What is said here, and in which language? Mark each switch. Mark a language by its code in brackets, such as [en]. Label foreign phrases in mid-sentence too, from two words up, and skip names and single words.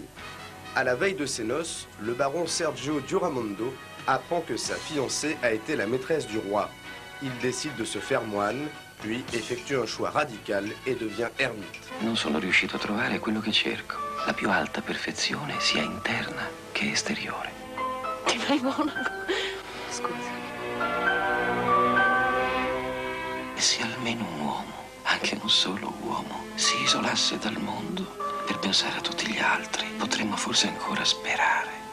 [fr] À la veille de ses noces, le baron Sergio Giuramondo apprend que sa fiancée a été la maîtresse du roi. Il décide de se faire moine, puis effectue un choix radical et devient ermite. [it] Non sono riuscito a trovare quello che cerco, la più alta perfezione sia interna che esteriore. Ti fai monaco? Scusa. E se almeno un uomo, anche un solo uomo, si isolasse dal mondo per pensare a tutti gli altri, potremmo forse ancora sperare.